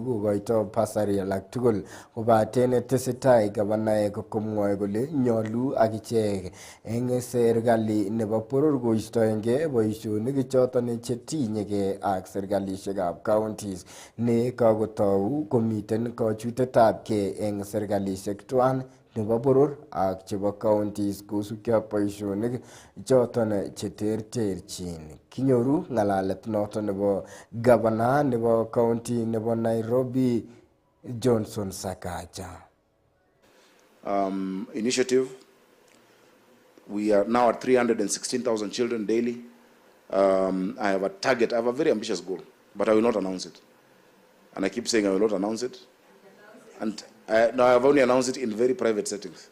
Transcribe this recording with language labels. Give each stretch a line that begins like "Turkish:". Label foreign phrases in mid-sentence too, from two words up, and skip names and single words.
Kalenjin: kokoito basari alak tugul kobaten tesetai gavana komwoe kole nyolu akichek en serikali nebo boror koistoenge boisionik choton chetinyege ak serikalisiekab counties ne kagotou komiten kachutetabge en serikalisiek tuan nebo boror ak chebo counties kosubkei ak boisionik choton cheterterchin. Kinyoru ng'alalet noton nebo governor nebo county nebo Nairobi Johnson Sakaja.
English: Initiative. We are now at 316,000 children daily. I have a target, I have a very ambitious goal, but I will not announce it. And I keep saying I will not announce it. And no, I have only announced it in very private settings.